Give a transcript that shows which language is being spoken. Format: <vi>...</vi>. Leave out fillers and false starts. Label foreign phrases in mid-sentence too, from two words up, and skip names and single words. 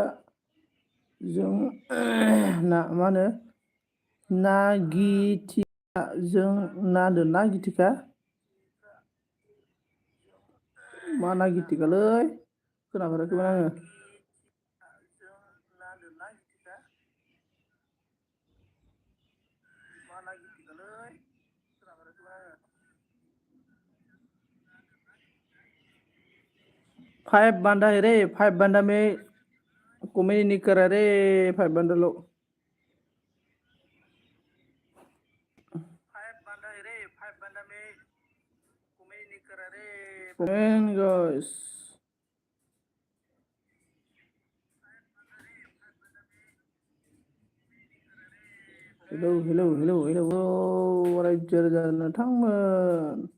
<brx>जों ना मा होनो ना गिथिखा जों ना होनदों, ना गिथिखा मा ना गिथिखालै, खोनाफेराखैमोन आङो। मा ना गिथिखालै, खोनाफेराखैमोन आङो।</brx> <hi>फाइव बंदा है रे, फाइव बंदा में कॉमेडी नहीं कर रहा रे, फाइव बंदा लोग। फाइव बंदा है रे, फाइव बंदा में कॉमेडी नहीं कर रहा रे।</hi> <en>comment guys, hello hello hello hello,</en> <brx>रायजो राजानो थांमोन।</brx>